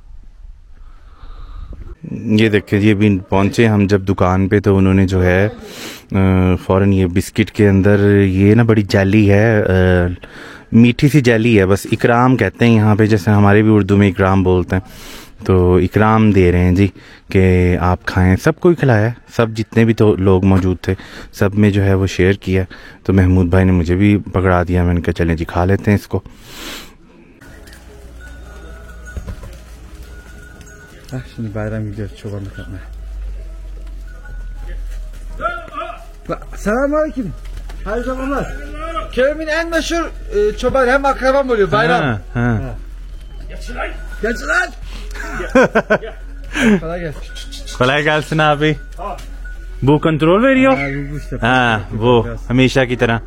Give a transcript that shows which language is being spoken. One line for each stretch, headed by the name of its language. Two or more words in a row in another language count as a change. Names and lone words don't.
Urdu: یہ دیکھیے یہ بھی پہنچے ہم جب دکان پہ تو انہوں نے جو ہے فوراً یہ بسکٹ کے اندر یہ نا بڑی جیلی ہے، میٹھی سی جیلی ہے، بس اکرام کہتے ہیں یہاں پہ، جیسے ہمارے بھی اردو میں اکرام بولتے ہیں، تو اکرام دے رہے ہیں جی کہ آپ کھائیں. سب کو ہی کھلایا، سب جتنے بھی تو لوگ موجود تھے سب میں جو ہے وہ شیئر کیا. تو محمود بھائی نے مجھے بھی پکڑا دیا، میں نے کہا چلیں جی کھا لیتے ہیں اس کو.
Turkish: Şimdi bayram gidiyoruz çobanlık yapmaya. Selamünaleyküm. Hayırlı zamanlar. Köyümün en meşhur çoban, hem akrabam oluyor bayram. Genç lan. Kolay gelsin. Kolay gelsin abi. Bu कंट्रोल veriyor? Bu işte.
Urdu: ہاں وہ ہمیشہ کی طرح.